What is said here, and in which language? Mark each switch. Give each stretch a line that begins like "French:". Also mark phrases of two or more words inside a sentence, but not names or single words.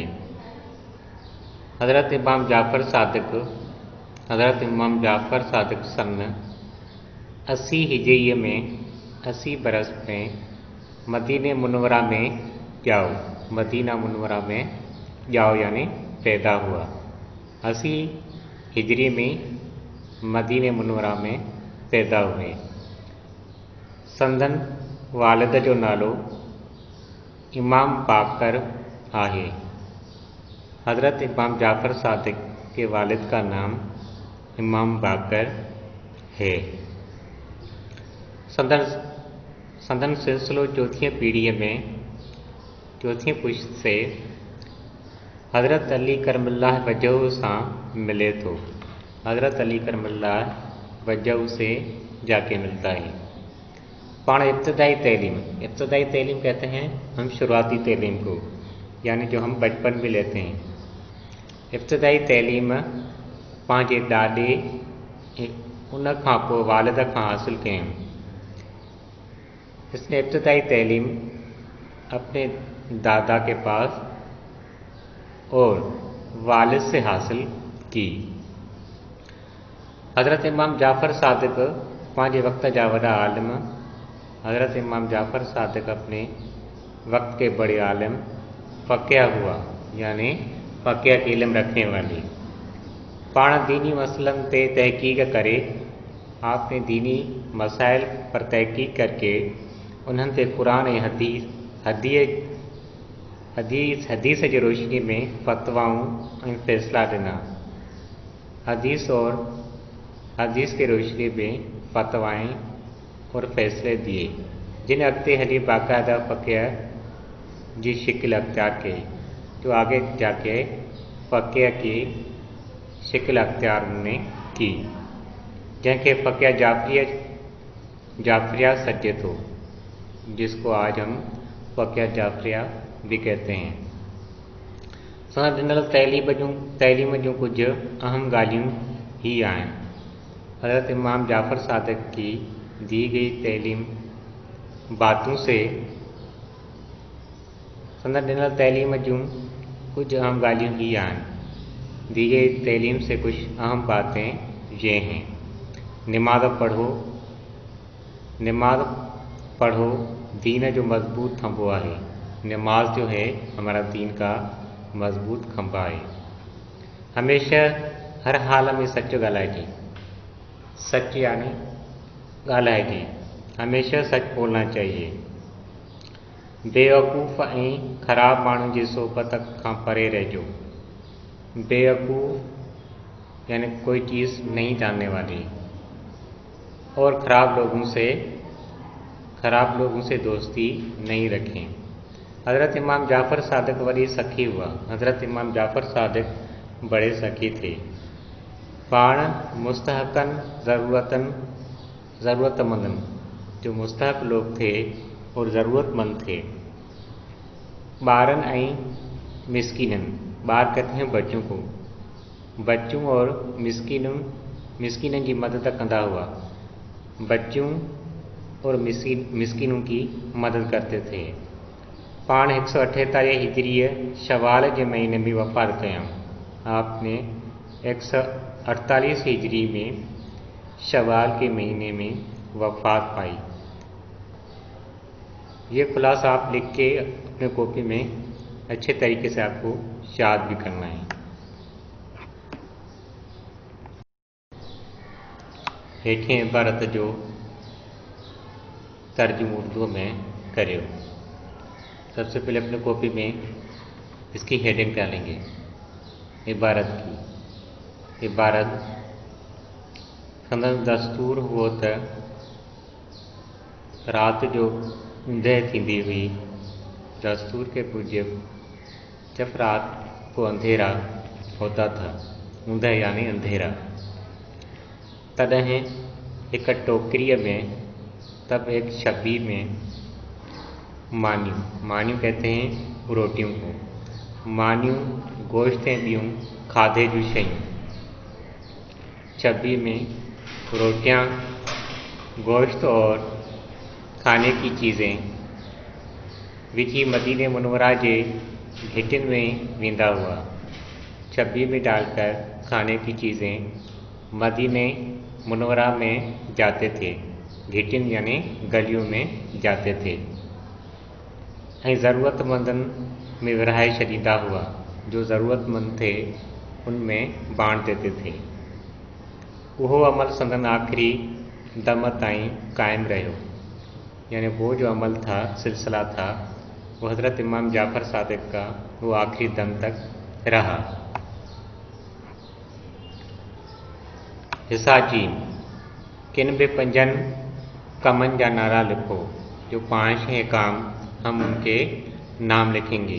Hindi: हज़रत इमाम जाफ़र सादिक सन 80 हिजरी में 80 बरस में मदीना मुनव्वरा में जाओ यानी पैदा हुआ। 80 हिजरी में मदीना मुनव्वरा में पैदा हुए।
Sindhi: संदन वालिद जो नालो इमाम बाकर आहे।
Hindi: हज़रत इमाम जाफ़र सादिक के वालिद का नाम इमाम बाकर है।
Sindhi: संदन सिलसिलो
Hindi: चौथी पीढ़ी में चौथी पुश्त से हज़रत अली करमल्लाह वजह से मिले तो हज़रत अली करमल्लाह वजह से जाके मिलता है। पाण इब्तदाई तैलीम कहते हैं हम शुरुआती तैलीम को, यानी जो हम बचपन में लेते हैं।
Sindhi: इब्तदाई तैलीम पंहिंजे ॾाॾे उन खां पोइ वालिद खां हासिल कयूं।
Hindi: इसने इब्तदाई तैलीम अपने दादा के पास और वालिद से हासिल की।
Sindhi: हज़रत इमाम जाफ़र सादिक पंहिंजे वक्त जा वॾा आलिम।
Hindi: हज़रत इमाम जाफ़र सादिक अपने वक्त के बड़े आलिम फ़क़िह हुआ, यानी फ़क़िह के इल्म रखने वाले।
Sindhi: पाण दीनी मसलन पे तहकीक करे,
Hindi: आपने दीनी मसाइल पर तहकीक करके
Sindhi: उन्हनि ते क़ुरान ऐं हदीस जी रोशनी में फ़तवाऊं ऐं फ़ैसिला ॾिना।
Hindi: हदीस की रोशनी में फ़तवाएं और फ़ैसिले दिए,
Sindhi: जिन अॻिते हली बाक़ायदा फ़क़िह जी शिकिल अख्तियार कई,
Hindi: जो आगे जाके फ़क़िह की शिकिल अख्तियार ने की, जैसे फ़क़िह जाफ़रिया सजे तो, जिसको आज हम फ़क़िह जाफ़रिया भी कहते हैं।
Sindhi: संदन ॾिनल तैलीम जूं कुछ अहम ॻाल्हियूं ही आहिनि।
Hindi: हज़रत इमाम जाफ़र सादिक की दी गई तैलीम बातों से
Sindhi: संदन ॾिनल तैलीम जूं कुछ अहम ॻाल्हियूं ही आहिनि।
Hindi: दी गई तैलीम से कुछ अहम बातें ये हैं।
Sindhi: नमाज पढ़ो दीन जो मजबूत खंभो है।
Hindi: नमाज जो है हमारा दीन का मजबूत खंभा है।
Sindhi: हमेशा हर हाल में सच ॻाल्हाइजे।
Hindi: सच यानी ॻाल्हाइजे, हमेशा सच बोलना चाहिए।
Sindhi: बेवकूफ़ ऐं ख़राब माण्हुनि जी सोबत खां परे रहिजो।
Hindi: बेवकूफ़ यानी कोई चीज़ नहीं जानने वाली, और ख़राब लोगों से दोस्ती नहीं रखें।
Sindhi: हज़रत इमाम जाफ़र सादिक वरी सखी हुआ।
Hindi: हज़रत इमाम जाफ़र सादिक बड़े सखी थे।
Sindhi: पाण मुस्तहक़न ज़रूरतमंदन,
Hindi: जो मुस्तहक़ लोग थे और ज़रूरतमंद थे।
Sindhi: ॿारन ऐं मिस्कीनन,
Hindi: ॿार कहते हैं बच्चों को, बच्चों और मिस्कीनन की मदद
Sindhi: कंदा हुआ।
Hindi: बच्चों और मिस्कीनों की मदद करते थे।
Sindhi: पाण 148 हिजरी शवाल के महीने में वफ़ात कया।
Hindi: आपने 148 हिजरी में शवाल के महीने में वफ़ात पाई। ये खुलासा आप लिख के अपने कॉपी में अच्छे तरीके से आपको याद भी करना है।
Sindhi: हेठे इबारत जो तर्जुमो उर्दू में करियो।
Hindi: सबसे पहले अपने कॉपी में इसकी हेडिंग डालेंगे।
Sindhi: इबारत की इबारत संदन दस्तूर हुओ त रात जो ऊंदहि थींदी हुई।
Hindi: दस्तूर के मुजिब जब रात को अंधेरा होता था, ऊंधा यानी अंधेरा, तदह एक टोकरी में तब एक छब्बी में मान्यू कहते हैं रोटियों को,
Sindhi: मान्यू गोश्तें बियूं खाधे जू शयूं।
Hindi: छब्बी में रोटियां, गोश्त और खाने की चीज़ें
Sindhi: विची मदीने मुनव्वरा जे घिटिन में वेंदा हुआ।
Hindi: छब्बी में डालकर खाने की चीज़ें मदीने मुनव्वरा में जाते थे, घिटिन यानी गलियों में जाते थे।
Sindhi: ज़रूरतमंदन में विरहाए शदीदा हुआ,
Hindi: जो ज़रूरतमंद थे उनमें बांट देते थे।
Sindhi: वो अमल संदन आखिरी दम ताईं कायम रहो,
Hindi: यानी वो जो अमल था, सिलसिला था, वो हज़रत इमाम जाफ़र सादिक का वो आखिरी दम तक रहा।
Sindhi: हिस्सा जीम, किन भी पंजन कमन जा नारा लिखो,
Hindi: जो 5 हैं काम हम उनके नाम लिखेंगे।